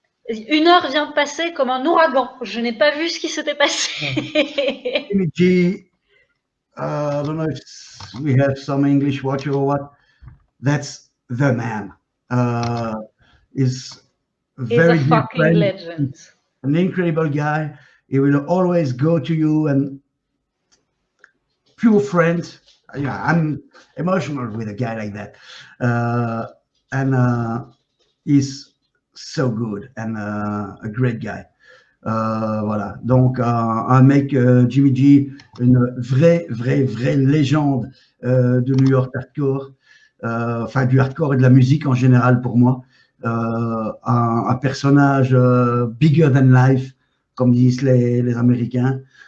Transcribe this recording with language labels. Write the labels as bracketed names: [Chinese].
[French] Une heure vient de passer comme un ouragan. Je n'ai pas vu ce qui s'était passé. [English] Jimmy G, I don't know if we have some English watcher or what. That's the man. He's a fucking legend. An incredible guy. He will always go to you and pure friend. Yeah, I'm emotional with a guy like that. And he's so good and a great guy. [French] Voilà. Donc, un mec, Jimmy G, une vraie légende de New York hardcore. Enfin, du hardcore et de la musique en général pour moi. Un personnage [English] bigger than life, [French] comme disent les Américains.